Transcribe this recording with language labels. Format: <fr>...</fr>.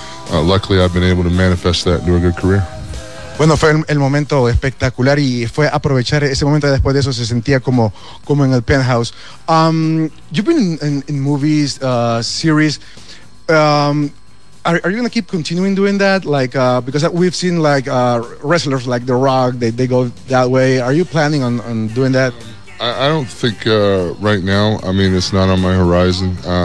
<en>Luckily, I've been able to manifest that into a good career.</en> <es>Bueno, fue el momento espectacular y fue aprovechar ese momento. Después de eso, se sentía como en el penthouse.</es> <en>You've been in movies, series. Are you going to keep continuing doing that? Because we've seen wrestlers like The Rock, they go that way. Are you planning on doing that? I don't think right now. I mean, it's not on my horizon.</en>